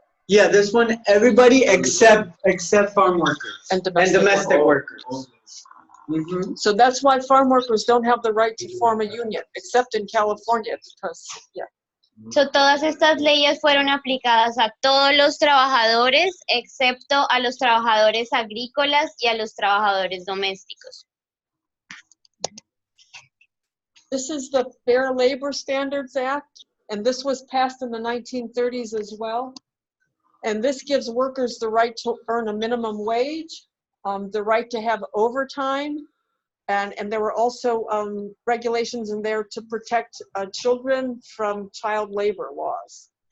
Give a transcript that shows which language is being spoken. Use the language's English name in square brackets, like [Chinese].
[English] Yeah, this one, everybody except farm workers And domestic workers. Mm-hmm. So that's why farm workers don't have the right to form a union, except in California, because, yeah. [Spanish] So, todas estas leyes fueron aplicadas a todos los trabajadores, excepto a los trabajadores agrícolas y a los trabajadores domésticos. [English] This is the Fair Labor Standards Act, and this was passed in the 1930s as well. And this gives workers the right to earn a minimum wage, the right to have overtime, and there were also regulations in there to protect children from child labor laws.